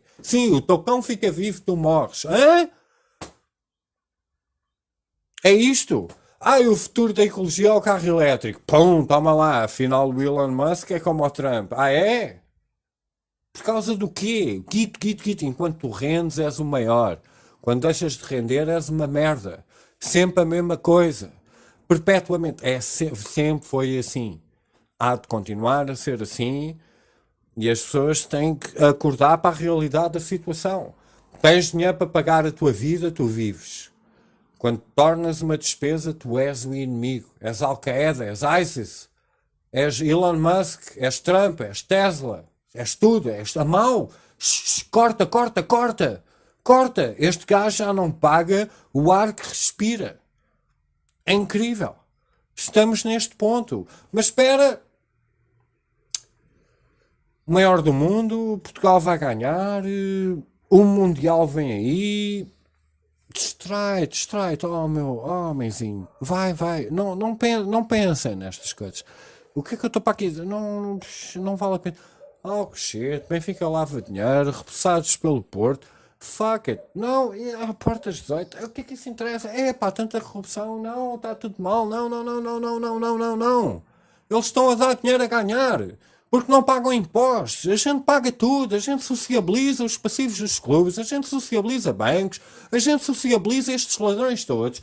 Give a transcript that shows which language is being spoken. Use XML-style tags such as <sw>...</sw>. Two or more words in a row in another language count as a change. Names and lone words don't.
<pt>Sim, o teu cão fica vivo, tu morres. Hã? É isto. E o futuro da ecologia é o carro elétrico. Pum, toma lá. Afinal, o Elon Musk é como o Trump. É? Por causa do quê? Guito. Enquanto tu rendes, és o maior. Quando deixas de render, és uma merda. Sempre a mesma coisa. Perpetuamente. Sempre foi assim. Há de continuar a ser assim. E as pessoas têm que acordar para a realidade da situação. Tens dinheiro para pagar a tua vida, tu vives. Quando tornas uma despesa, tu és o inimigo. És Al-Qaeda, és ISIS, és Elon Musk, és Trump, és Tesla, és tudo, és a mau. Corta. Este gajo já não paga o ar que respira. É incrível. Estamos neste ponto. Mas espera... O maior do mundo, Portugal vai ganhar, o Mundial vem aí, distrai-te, oh meu homenzinho, vai, não pensem nestas coisas. O que é que eu estou para aqui? Não vale a pena. Que shit, Benfica lava dinheiro, repassados pelo Porto,</pt> <en>fuck it,</en> <pt>não, a portas 18, o que é que isso interessa? Tanta corrupção, não, está tudo mal, não. Eles estão a dar dinheiro a ganhar. Porque não pagam impostos, a gente paga tudo, a gente sociabiliza os passivos dos clubes, a gente sociabiliza bancos, a gente sociabiliza estes ladrões todos.</pt>